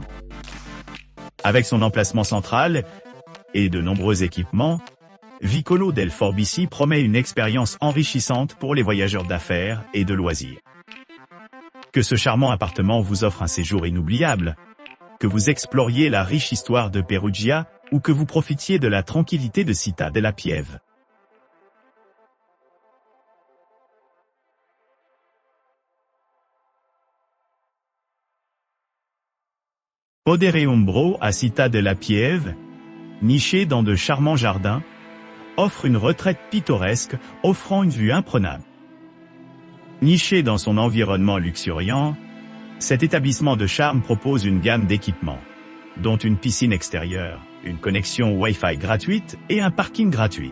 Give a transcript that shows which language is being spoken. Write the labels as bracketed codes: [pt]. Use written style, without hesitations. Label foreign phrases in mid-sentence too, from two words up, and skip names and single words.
[fr] Avec son emplacement central et de nombreux équipements, Vicolo del Forbici promet une expérience enrichissante pour les voyageurs d'affaires et de loisirs. Que ce charmant appartement vous offre un séjour inoubliable, que vous exploriez la riche histoire de Perugia, ou que vous profitiez de la tranquillité de Città della Pieve. Podere Umbro à Città della Pieve, niché dans de charmants jardins, offre une retraite pittoresque offrant une vue imprenable. Niché dans son environnement luxuriant, cet établissement de charme propose une gamme d'équipements, dont une piscine extérieure, une connexion Wi-Fi gratuite et un parking gratuit.